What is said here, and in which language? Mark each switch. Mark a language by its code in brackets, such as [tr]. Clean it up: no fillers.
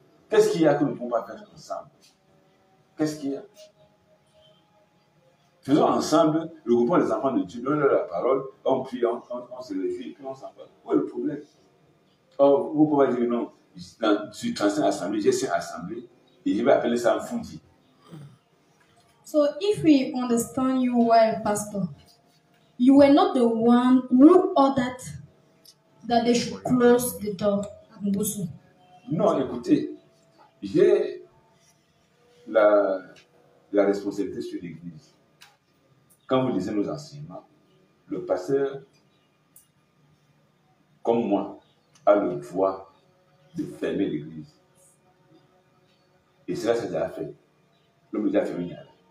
[fr] Qu'est-ce qu'il y a que nous ne pouvons pas faire ensemble? Qu'est-ce qu'il y a? Faisons ensemble, regroupons les enfants de Dieu, donnons-leur la parole, on prie, on se réjouit, et puis on s'en va. Où est le problème? Or, vous pouvez dire non, sur 35 assemblées, j'ai 5 assemblées, et je vais appeler ça un Mfundi. [en] So, if we understand you well, Pastor, you were not the one who ordered that they should close the door at Ngosu. [fr] Non, écoutez, j'ai la responsabilité sur l'Église. Quand vous lisez nos enseignements, le pasteur, comme moi, a le droit de fermer l'église. Et cela, c'est déjà fait. L'homme a déjà fermé Niala.